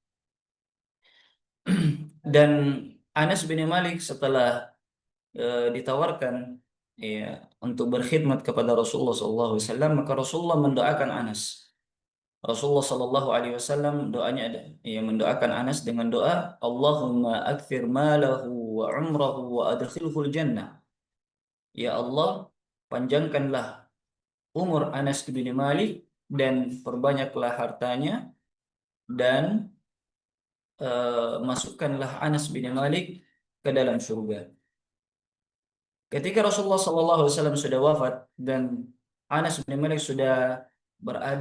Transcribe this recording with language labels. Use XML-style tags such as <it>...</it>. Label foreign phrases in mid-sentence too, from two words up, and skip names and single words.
<id>Dan Anas bin Malik setelah ditawarkan, ya, untuk berkhidmat kepada Rasulullah SAW, maka Rasulullah mendoakan Anas. Rasulullah</id> <ar>صلى الله عليه وسلم</ar> <id>doanya ada, ya, mendoakan Anas dengan doa,</id> <ar>اللهم أكثر ماله وعمره وأدخله الجنة.</ar> <id>Ya Allah, panjangkanlah umur Anas bin Malik dan perbanyaklah hartanya, dan masukkanlah Anas bin Malik ke dalam surga. Ketika Rasulullah SAW sudah wafat dan Anas bin Malik sudah berada</id>